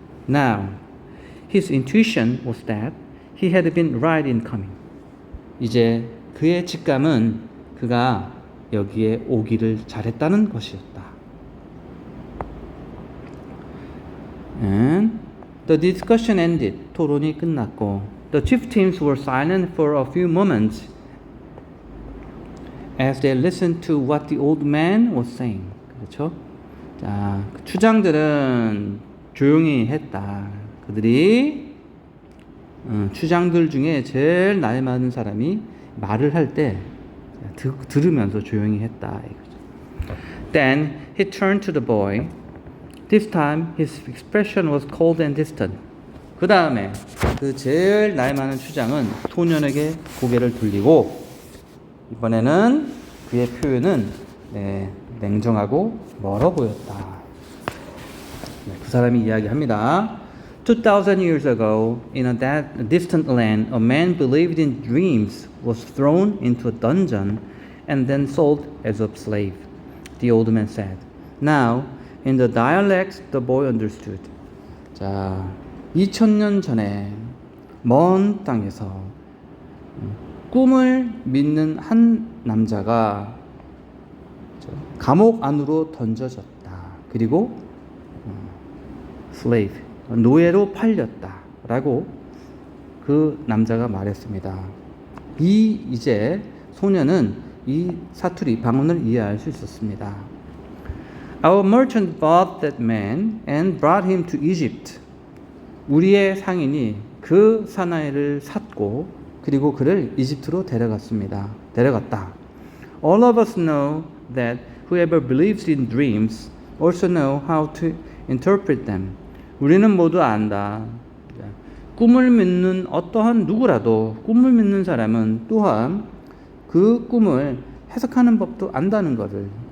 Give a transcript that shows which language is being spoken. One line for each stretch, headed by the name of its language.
English: Now, his intuition was that he had been right in coming.
Korean: 이제 그의 직감은 그가 여기에 오기를 잘했다는 것이었다.
English: And the discussion ended.
Korean: 토론이 끝났고
English: the chieftains were silent for a few moments as they listened to what the old man was saying.
Korean: 그렇죠? 자, 추장들은 조용히 했다. 그들이 추장들 중에 제일 나이 많은 사람이 말을 할 때 들으면서 조용히 했다.
English: Then he turned to the boy. This time his expression was cold and distant.
Korean: 그 다음에 그 제일 나이 많은 추장은 소년에게 고개를 돌리고 이번에는 그의 표현은 냉정하고 멀어 보였다. 그 사람이 이야기합니다.
English: 2,000 years ago, in a distant land, a man believed in dreams was thrown into a dungeon and then sold as a slave. The old man said. Now, in the dialect, the boy understood.
Korean: 자, 2000년 전에 먼 땅에서 꿈을 믿는 한 남자가 감옥 안으로 던져졌다. 그리고 slave, 노예로 팔렸다라고 그 남자가 말했습니다. 이제 소년은 이 사투리 방언을 이해할 수 있었습니다.
English: Our merchant bought that man and brought him to Egypt.
Korean: 우리의 상인이 그 사나이를 샀고 그리고 그를 이집트로 데려갔다.
English: All of us know that whoever believes in dreams also know how to interpret them.
Korean: 우리는 모두 안다. 꿈을 믿는 어떠한 누구라도 꿈을 믿는 사람은 또한 그 꿈을 해석하는 법도 안다는 것을.